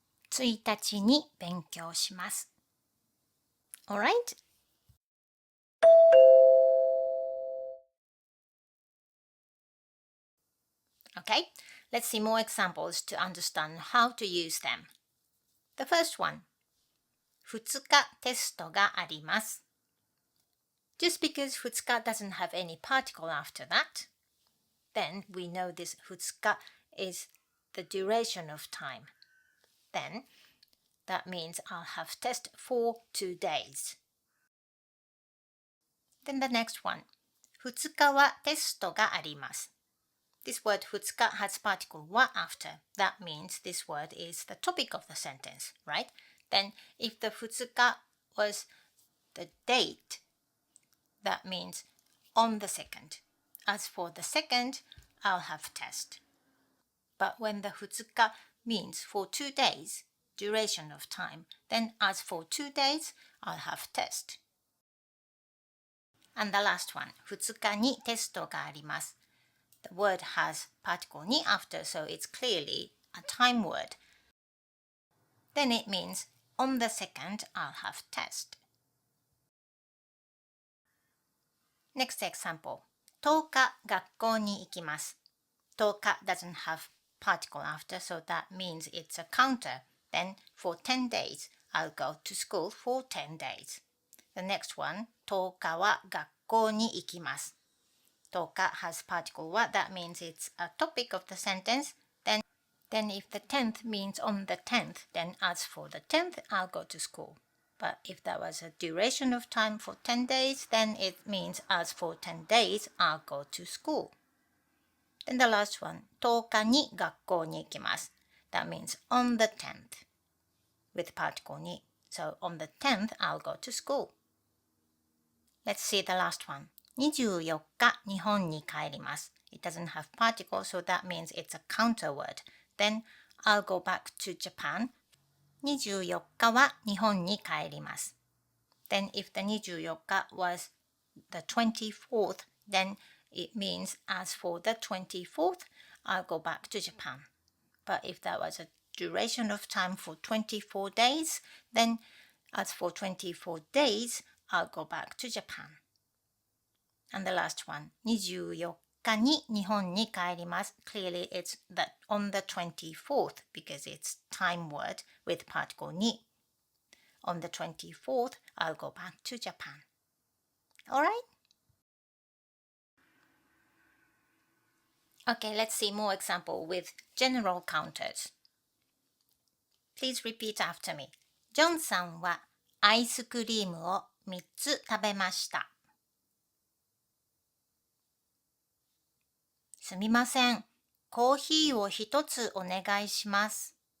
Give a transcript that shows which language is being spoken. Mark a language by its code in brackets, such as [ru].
[ja] 1日に勉強します. [en] Alright? Okay, let's see more examples to understand how to use them. The first one, [ja] 2日テストがあります. [en] Just because 2日 doesn't have any particle after that, then we know this 2日 is the duration of time. Then, that means I'll have test for 2 days. Then the next one, [ja] 2日はテストがあります. [en] This word 2日 has particle wa after. That means this word is the topic of the sentence, right? Then if the 2日 was the date, that means on the second. As for the second, I'll have test. But when the 2日 means for 2 days, duration of time, then as for 2 days, I'll have test. And the last one, [ja] 2日にテストがあります. [en] The word has particle ni after, so it's clearly a time word. Then it means on the second, I'll have test. Next example. [ja] 10日学校に行きます。 [en] 10日 doesn't have particle after, so that means it's a counter. Then for 10 days, I'll go to school for 10 days. The next one, [ja] 10日は学校に行きます。 [en] 10日 has particle は that means it's a topic of the sentence. Then if the 10th means on the 10th, then as for the 10th, I'll go to school. But if that was a duration of time for 10 days, then it means as for 10 days, I'll go to school. Then the last one, [ja] 10日に学校に行きます。 [en] That means on the 10th with particle に. So on the 10th, I'll go to school. Let's see the last one. [ja] 24日日本に帰ります。 [en] It doesn't have particle, so that means it's a counter word. Then I'll go back to Japan. [ja] 24日は日本に帰ります。 [en] Then if the 24日 was the 24th, then it means as for the 24th, I'll go back to Japan. But if that was a duration of time for 24 days, then as for 24 days, I'll go back to Japan. And the last one, 24日に日本に帰ります。 Clearly it's that on the 24th because it's time word with particle に. On the 24th, I'll go back to Japan. Alright? Okay, let's see more example with general counters. Please repeat after me. [ja] ジョンさんはアイスクリームを3つ食べました。すみません。コーヒーを1つお願いします。